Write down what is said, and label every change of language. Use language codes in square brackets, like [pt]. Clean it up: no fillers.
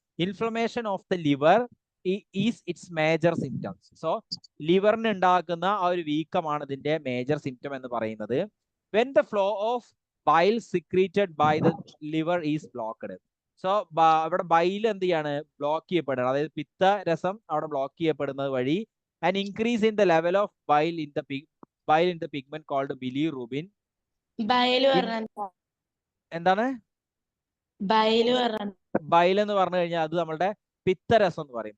[en] Inflammation of the liver is its major symptoms. [ml] So ലിവറിന് ഉണ്ടാക്കുന്ന ആ ഒരു വീക്കമാണ് ഇതിന്റെ മേജർ സിംറ്റം എന്ന് പറയുന്നത്. [en] When the flow of bile secreted by the liver is blocked. [ml] So അവിടെ bile എന്ത് ചെയ്യാണ്? ബ്ലോക്ക് ചെയ്യപ്പെടുന്നത്. അതായത് പിത്തരസം അവിടെ ബ്ലോക്ക് ചെയ്യപ്പെടുന്നത് വഴി [en] an increase in the level of bile in the pigment called bilirubin. [ml] എന്താണ് ബൈൽ എന്ന് പറഞ്ഞു കഴിഞ്ഞാൽ അത് നമ്മളുടെ പിത്തരസം എന്ന് പറയും.